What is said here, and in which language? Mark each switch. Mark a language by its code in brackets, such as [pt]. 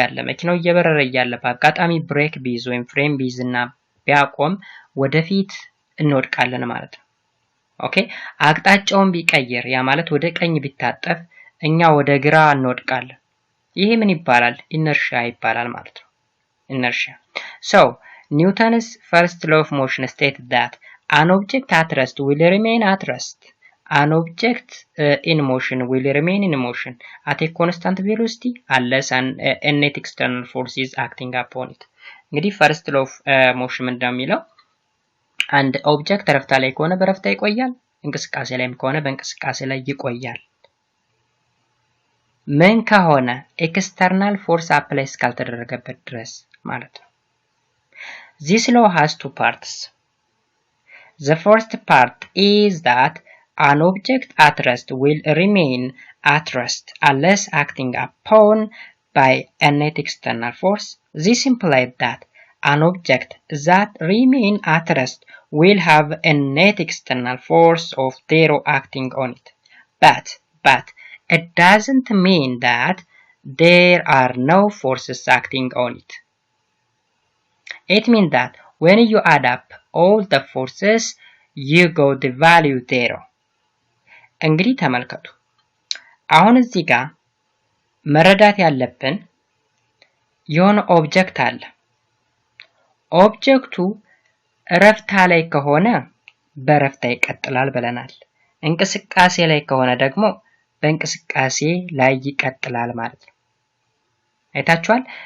[am] መኪናው እየበረረ እያለ በአጋጣሚ ብሬክ ቢይዝ ወይም ፍሬም ቢይዝና ቢያቆም ወደፊት እንወድቃለን ማለት ነው። ኦኬ አቅጣጫውን ቢቀየር ያ ማለት ወደ ቀኝ ቢታጠፍ እኛ ወደ ግራ እንወድቃለን። ይሄ ምን ይባላል? ኢነርሺያ ይባላል ማለት ነው። [en] ኢነርሺያ so Newton's first law of motion stated that an object at rest will remain at rest. An object in motion will remain in motion at a constant velocity unless a net external force is acting upon it. [am] እንግዲህ [en] first law of motion [am] ምንድነው የሚለው? አንድ ኦብጀክት ረፍታ ላይ ከሆነ በረፍታ ይቆያል፣ እንቅስቃሴ ላይም ከሆነ በእንቅስቃሴ ላይ ይቆያል። ምን ከሆነ ኤክስተርናል ፎርስ አፕላይ እስካልተደረገበት ድረስ ማለት ነው። [en] This law has two parts. The first part is that an object at rest will remain at rest unless acting upon by a net external force. This implies that an object that remains at rest will have a net external force of zero acting on it. But it doesn't mean that there are no forces acting on it. It means that when you add up all the forces, you got the value zero. [am] እንግዲህ ተመልከቱ። አሁን እዚህ ጋር መረዳት ያለብን የሆነ ኦብጀክት አለ። ኦብጀክቱ ረፍታ ላይ ከሆነ በረፍታ ይቀጥላል ብለናል። እንቅስቃሴ ላይ ከሆነ ደግሞ በእንቅስቃሴ ላይ ይቀጥላል ማለት ነው። አይታችኋል?